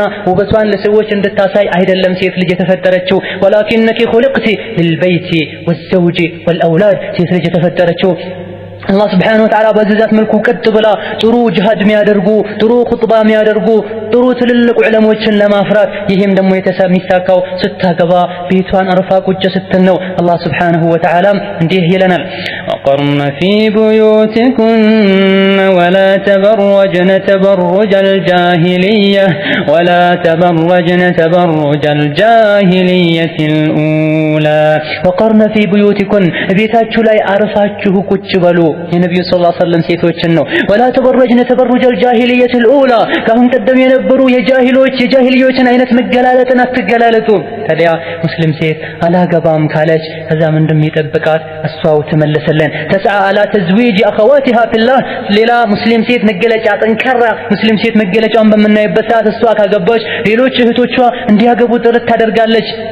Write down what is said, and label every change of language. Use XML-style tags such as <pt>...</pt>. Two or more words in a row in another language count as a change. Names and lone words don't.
<am>ውበቷን ለሰዎች እንድታሳይ አይደለም ሴት ልጅ የተፈጠረችው።</am> <ar>ولكنك خلقت للبيت والزوج والأولاد</ar> <am>ሴት ልጅ የተፈጠረችው አላህ</am> <ar>سبحانه وتعالى</ar> <am>በዛት መልኩ ቀጥ ብላ ጥሩ ጂሃድ የሚያደርጉ ጥሩ ኹጥባ የሚያደርጉ ጥሩ ትልልቅ ዑለሞችን ለማፍራት ይሄም ደግሞ የሚሳካው ስታገባ ቤቷን አርፋ ቁጭ ስትል ነው። አላህ</am> <ar>سبحانه وتعالى</ar> <am>እንዲህ ይለናል</am> <ar>وقرن في بيوتكن ولا تبرجن تبرج الجاهلية الأولى وقرن في بيوتكن</ar> <am>ቤታችሁ ላይ አርፋችሁ ቁጭ በሉ የነብዩ</am> <ar>صلى الله عليه وسلم</ar> <am>ሴቶችን ነው።</am> <ar>ولا تبرجن تبرج الجاهلية الأولى</ar> <am>ካሁን ቀደም የነበሩ የጃሂልዮችን አይነት መገላለጥን አትገላለጡ። ታዲያ ሙስሊም ሴት አላገባም ካለች ከዛ ምንድነው የሚጠብቃት? እሷው ትመልሰለን</am> <ar>تسعى على تزويج أخواتها في الله</ar> <am>ሌላ ሙስሊም ሴት መገለጫ ጠንካራ ሙስሊም ሴት መገለጫውን በምናይበት ሰዓት እሷ ካገባች ሌሎች እህቶቿ እንዲያገቡ ጥረት ታደርጋለች።</am>